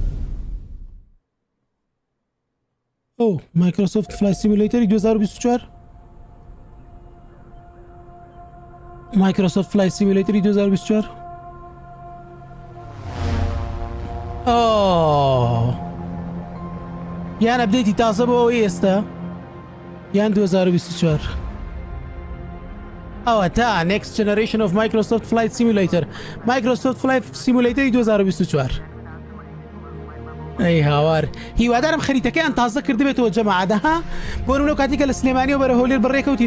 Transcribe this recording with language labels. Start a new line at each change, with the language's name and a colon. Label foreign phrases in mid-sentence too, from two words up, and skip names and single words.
Central Kurdish: ئەو مایکرۆسۆفت فلای سیمولەیتەری 2024 مایکرۆسۆفت فلای سیمولەیتەری 2024 یان ئەپدەیتی تازە بۆ ئەوەی ئێستا یان 2024 ئەوە تا
English: Next Generation of Microsoft Flight Simulator Microsoft Flight Simulator 2024
Central Kurdish: ئەی هاوار هیوادارم خەریتەکەیان تازە کردبێتەوە جەماعەتەها بۆ نمونە کاتێکە لە سلێمانی و بەرە هەولێر بەڕێکەوتین